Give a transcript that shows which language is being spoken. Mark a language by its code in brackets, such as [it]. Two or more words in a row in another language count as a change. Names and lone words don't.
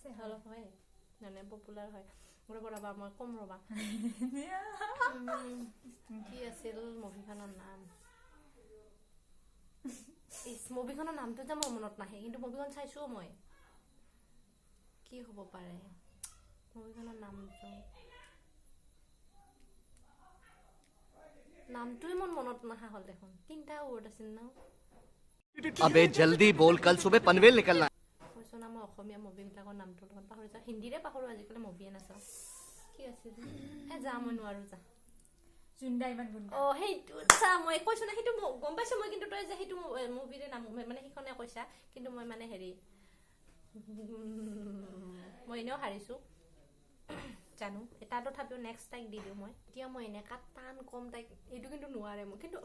[as] অলপ হয় মানে পপুলাৰ হয় ৰবা মই কম ৰবা কি আছিল মুভিখনৰ নাম মুভিখনৰ নামটো যে মোৰ মনত নাহে কিন্তু মুভিখন চাইছো মই কি হ'ব পাৰে মুভিখনৰ নামটোৱে মোৰ মনত নহা হ'ল দেখোন 3টা ৱৰ্ড আছিল ন [hi] अबे जल्दी बोल कल सुबह पनवेल निकलना [as] কৈছো না মই অসমীয়া মুভিবিলাকৰ নামটো লগত পাহৰি যাওঁ হিন্দীৰে পাহৰো আজিকালি মুভিয়ে নাচাওঁ কি আছিল যা মই নোৱাৰো যা জিন্দা ইমান গুণ্ডা সেইটো চা মই কৈছো না সেইটো গম পাইছো মই কিন্তু তই যে সেইটো মুভিৰে নাম মানে সেইখনে কৈছা কিন্তু মই মানে হেৰি মই এনেও হাৰিছো জানো এটা তথাপিও নেক্সট টাইক দি দিওঁ মই এতিয়া মই এনেকা টান কম তাইক এইটো কিন্তু নোৱাৰে মই কিন্তু